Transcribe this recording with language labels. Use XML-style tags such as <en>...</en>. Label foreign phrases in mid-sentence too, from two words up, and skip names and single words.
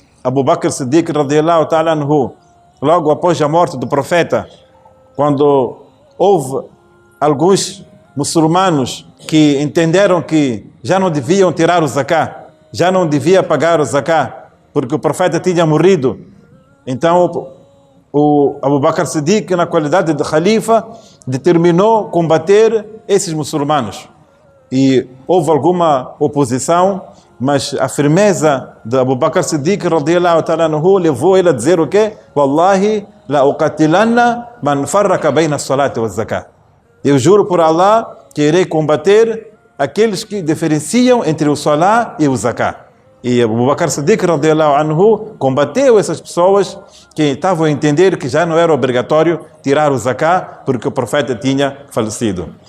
<ar>Abu Bakr Siddiq رضي الله تعالى عنه,</ar> <pt>logo após a morte do profeta, quando houve alguns muçulmanos que entenderam que já não deviam tirar o zakat, já não devia pagar o zakat, porque o profeta tinha morrido, então o Abu Bakr Siddiq, na qualidade de khalifa, determinou combater esses muçulmanos. E houve alguma oposição, mas a firmeza de Abu Bakr Siddiq</pt> <ar>رضي الله تعالى عنه</ar> <pt>levou ele a dizer o quê?</pt> <ar>والله لأقاتلن من فرق بين الصلاة والزكاة.</ar> <pt>Eu juro por Allah que irei combater aqueles que diferenciam entre o salah e o zakat. E Abu Bakr Siddiq</pt> <ar>رضي الله عنه</ar> <pt>combateu essas pessoas que estavam a entender que já não era obrigatório tirar o zakat porque o profeta tinha falecido.</pt>